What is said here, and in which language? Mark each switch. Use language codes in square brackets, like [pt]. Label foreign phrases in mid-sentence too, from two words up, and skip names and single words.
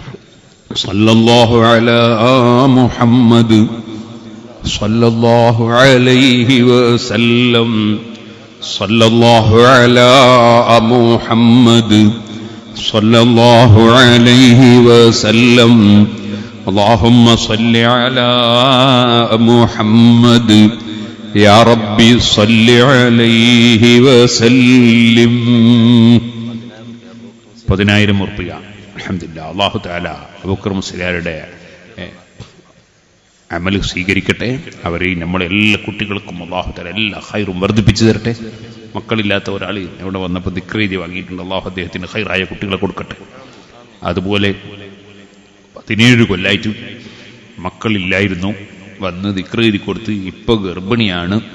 [ar] صلى الله على محمد صلى الله عليه وسلم. صلى الله على محمد صلى الله عليه وسلم. اللهم صل على محمد يا ربي صل عليه وسلم. [ml] 10,000 ഉറുപ്പിക. അൽഹംദുലില്ലാഹ്. [ar] الله تعالى [ml] അബൂബക്കർ മുസ്ലിയാരുടെ അമല് സ്വീകരിക്കട്ടെ. അവരെയും നമ്മളെ എല്ലാ കുട്ടികൾക്കും [ar] الله تعالى [ml] എല്ലാ ഖൈറും വർദ്ധിപ്പിച്ചു തരട്ടെ. മക്കളില്ലാത്ത ഒരാൾ ഇവിടെ വന്നപ്പോൾ ദിക്ർ എഴുതി വാങ്ങിയിട്ടുണ്ട്. അല്ലാഹു അദ്ദേഹത്തിന് ഖൈറായ കുട്ടികളെ കൊടുക്കട്ടെ. അതുപോലെ 17 കൊല്ലായിട്ട് മക്കളില്ലായിരുന്നു, വന്ന് ദിക്ർ എഴുതി കൊടുത്ത് ഇപ്പോൾ ഗർഭിണിയാണ്.